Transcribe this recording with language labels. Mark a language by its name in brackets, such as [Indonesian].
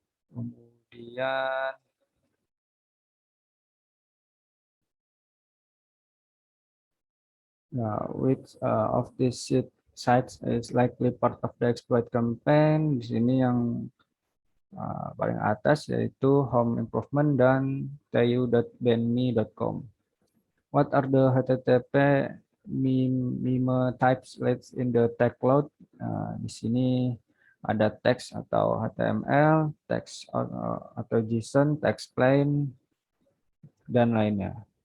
[English] Kemudian which of these sites is likely part of the exploit campaign? [Indonesian] Di sini yang paling atas yaitu home improvement dan tayu.benme.com. [English] What are the HTTP meme types listed in the tag cloud? [Indonesian] Di sini ada teks atau HTML, teks atau JSON, text plain, dan lainnya.